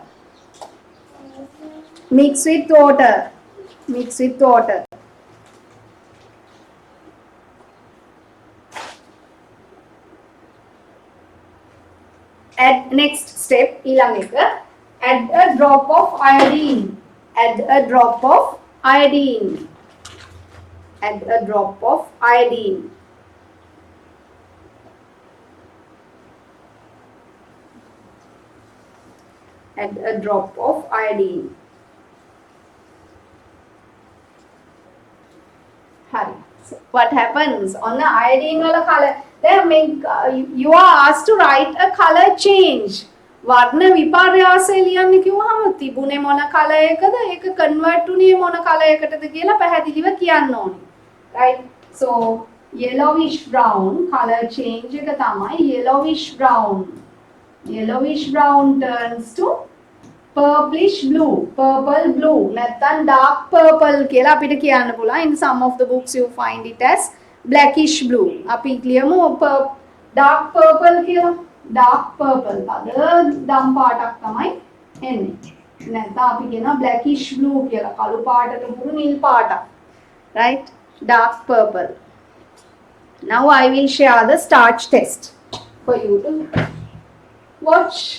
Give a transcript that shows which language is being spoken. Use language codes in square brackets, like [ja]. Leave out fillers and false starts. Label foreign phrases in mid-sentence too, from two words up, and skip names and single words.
[en] Mix with water. Mix with water. Add next step. [si] ඊළඟ එක. [en] Add a drop of iodine. Add a drop of iodine. Add a drop of iodine. Add a drop of iodine. [si] Hari. [en] So what happens on the iodine wala color? Then you are asked to write a color change. [si] වර්ණ විපර්යාසය ලියන්න කිව්වහම තිබුණේ මොන color එකද ඒක convert උනේ මොන color එකටද කියලා පැහැදිලිව කියන්න ඕනේ. [en] Right? So yellowish brown color change [si] එක තමයි [en] yellowish brown. Yellowish brown turns to purplish blue, purple blue, [si] නැත්නම් [en] dark purple [si] කියලා අපිට කියන්න පුළුවන්. [en] In some of the books you find it as blackish blue. [si] අපි කියමු [en] dark purple [si] කියලා. [en] Dark purple. [si] අද දම් පාටක් තමයි එන්නේ. නැත්නම් අපි කියනවා [en] blackish blue [si] කියලා. කළු පාටට මුළු නිල් පාටක්. [en] Right? Dark purple. Now I will share the starch test for you to watch.